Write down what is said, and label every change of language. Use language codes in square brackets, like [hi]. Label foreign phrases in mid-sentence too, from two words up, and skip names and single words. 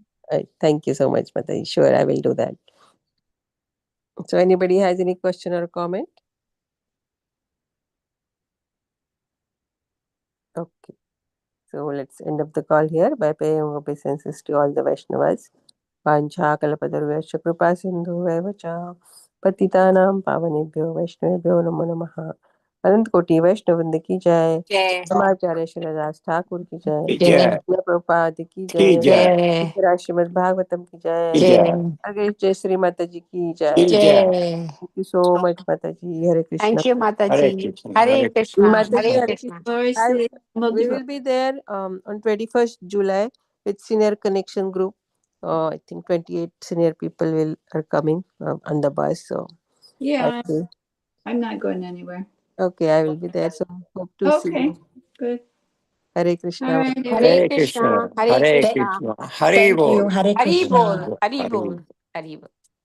[en] Thank you so much, Mataji. Sure, I will do that. So anybody has any question or comment? Okay. So let's end up the call here by paying obeisances to all the Vaishnavas. [sa] पञ्च कल्पतर्वेश्च कृपा सिन्धु वैवच पतितानां पावनेभ्यो वैष्णवेभ्यो नमो नमः. [hi] अनंत कोटि वैष्णववृंद की जय। जय समाचार्य श्रीदास ठाकुर की जय। जय श्रील प्रभुपाद की की जय। जय श्री श्रीमद् भागवतम की जय। जय हरे जय श्री माता जी की जय। जय। जय [en] thank you so much [hi] माता जी। [en] हरे कृष्ण। thank you माता [hi] हरे जी। कृष्ण हरे हरे कृष्णा माता जी हरे हरे कृष्णा [en] Glory I, to the we will be there on 21st July with senior connection group. I think 28 senior people are coming on the bus. So Yeah, okay, I'm not going anywhere. okay, I will be there. So hope to see Okay, you. good. Hare All Krishna. right, [hi] हरे हरे कृष्णा कृष्ण हरे हरे कृष्णा कृष्ण हरे [en] Thank [hi] बोल [en] you. Hare [hi] हरि बोल [en] Krishna. [hi] हरि हरे बोल हरि बोल